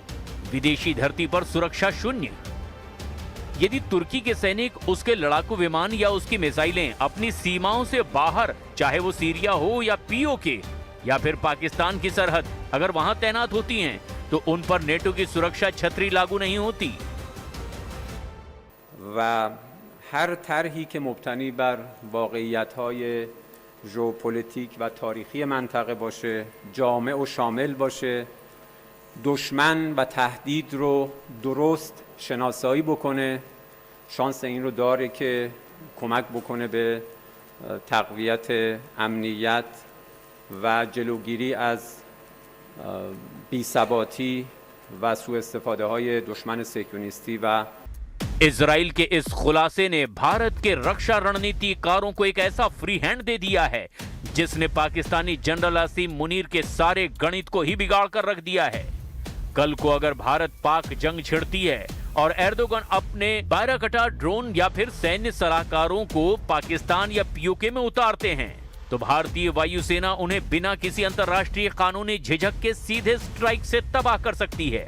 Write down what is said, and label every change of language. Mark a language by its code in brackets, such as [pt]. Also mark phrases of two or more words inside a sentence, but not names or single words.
[hi] विदेशी धरती पर सुरक्षा शून्य। यदि तुर्की के सैनिक, उसके लड़ाकू विमान या उसकी मिसाइलें अपनी सीमाओं से बाहर, चाहे वो सीरिया हो या पीओके या फिर पाकिस्तान की सरहद, अगर वहां तैनात होती हैं, तो उन पर नेटो की सुरक्षा छतरी लागू नहीं होती। [fa] و هر طرحی که مبتنی بر واقعیت‌های ژئوپلیتیک و تاریخی منطقه باشه، جامع و شامل باشه، دشمن و تهدید رو درست شناسایی بکنه، شانس این رو داره که کمک بکنه به تقویت امنیت و جلوگیری از بی‌ثباتی و سوء استفاده های دشمن صهیونیستی و [hi] इजराइल के इस खुलासे ने भारत के रक्षा रणनीतिकारों को एक ऐसा [en] free hand [hi] दे दिया है जिसने पाकिस्तानी जनरल आसिम मुनीर के सारे गणित को ही बिगाड़ कर रख दिया है। कल को अगर भारत पाक जंग छिड़ती है और एर्दोगन अपने बायराकटा ड्रोन या फिर सैन्य सलाहकारों को पाकिस्तान या पीओके में उतारते हैं तो भारतीय वायुसेना उन्हें बिना किसी अंतर्राष्ट्रीय कानूनी झिझक के सीधे स्ट्राइक से तबाह कर सकती है।